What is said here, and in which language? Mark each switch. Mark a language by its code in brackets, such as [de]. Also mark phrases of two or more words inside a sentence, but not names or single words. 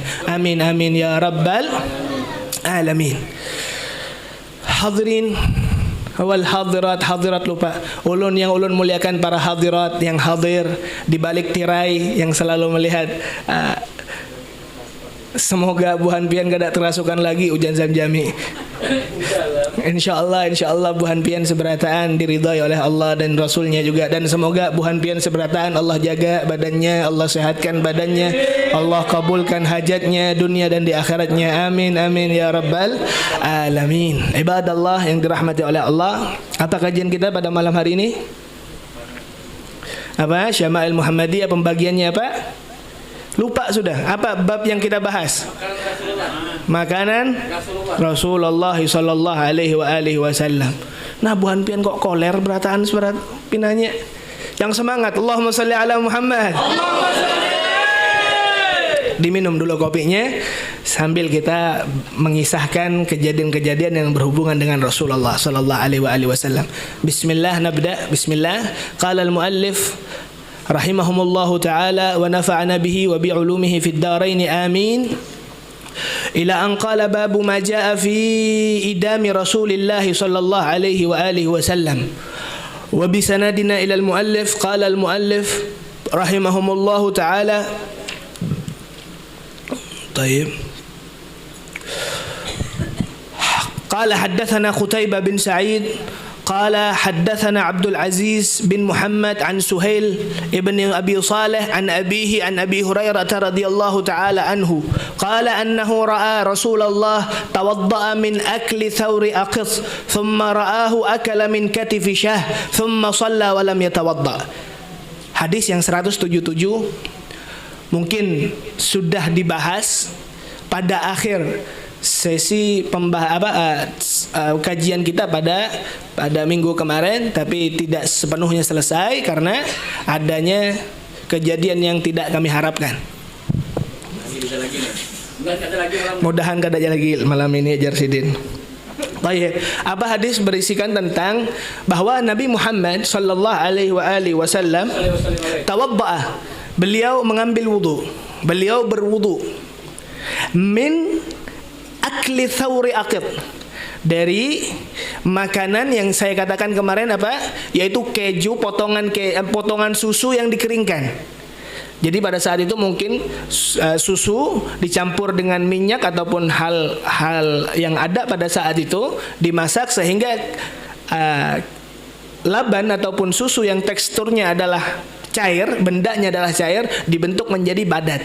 [ar] آمين آمين يا رب العالمين. حاضرين والحاضرات, [id] hadirat lupa ulun yang ulun muliakan, para hadirat yang hadir di balik tirai yang selalu melihat. [bjn] Semoga buhan pian gak ada terasukan lagi ujian Zamjami. Insyaallah buhan pian seberataan diridhai oleh Allah dan Rasulnya juga, dan semoga buhan pian seberataan Allah jaga badannya, Allah sehatkan badannya, Allah kabulkan hajatnya dunia dan di akhiratnya. [ar] آمين آمين يا رب العالمين. [id] Ibadallah yang dirahmati oleh Allah, apa kajian kita pada malam hari ini? Apa? Syama'il Muhammadiyah, pembagiannya apa? Lupa sudah. Apa bab yang kita bahas? Makanan Rasulullah [ar] صلى الله عليه وسلم. [bjn] Nah, buhan pian kok koler berataan seberat pinanya. [id] Yang semangat, [ar] اللهم صل على محمد. اللهم صل. [id] Diminum dulu kopinya sambil kita mengisahkan kejadian-kejadian yang berhubungan dengan Rasulullah [ar] صلى الله عليه وسلم. بسم الله، نبدأ. بسم الله. قال المؤلف رحمهم الله تعالى ونفعنا به وبعلومه في الدارين آمين. إلى أن قال باب ما جاء في إدام رسول الله صلى الله عليه وآله وسلم. وبسندنا إلى المؤلف قال المؤلف رحمهم الله تعالى. طيب. قال حدثنا قتيبة بن سعيد قال حدثنا عبد العزيز بن محمد عن سهيل ابن أبي صالح عن أبيه عن أبي هريرة رضي الله تعالى عنه قال أنه رأى رسول الله توضأ من أكل ثور أقط ثم رآه أكل من كتف شاه ثم صلى ولم يتوضأ. [id] Hadis yang 177 mungkin sudah dibahas pada akhir sesi kajian kita pada minggu kemarin, tapi tidak sepenuhnya selesai karena adanya kejadian yang tidak kami harapkan. [bjn] Mudahan kada lagi malam ini Jarsidin. [id] Baik, apa hadis berisikan tentang bahwa Nabi Muhammad [ar] صلى الله عليه وسلم توضأ, [id] beliau mengambil wudu, beliau berwudu [ar] من أكل ثور أقط, [id] dari makanan yang saya katakan kemarin apa, yaitu keju, potongan susu yang dikeringkan. Jadi pada saat itu mungkin susu dicampur dengan minyak ataupun hal yang ada pada saat itu dimasak sehingga laban ataupun susu yang teksturnya adalah cair, bendanya adalah cair, dibentuk menjadi badat.